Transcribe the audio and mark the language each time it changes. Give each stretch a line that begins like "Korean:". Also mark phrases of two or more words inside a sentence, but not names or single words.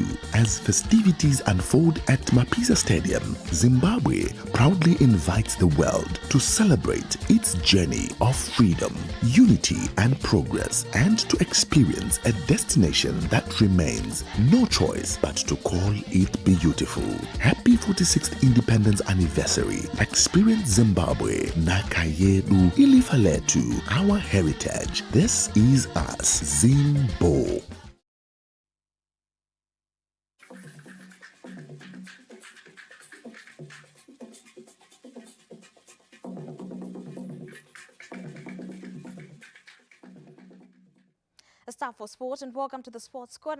English: As festivities unfold at Mapisa Stadium, Zimbabwe proudly invites the world to celebrate its journey of freedom, unity, and progress, and to experience a destination that remains no choice but to call it beautiful. Happy 46th Independence Anniversary.
North Ndebele: Experience Zimbabwe. Nakayedu ilifa letu.
English: Our heritage. This is us. Zimbo. It's time for sport, and welcome to the Sports Corner.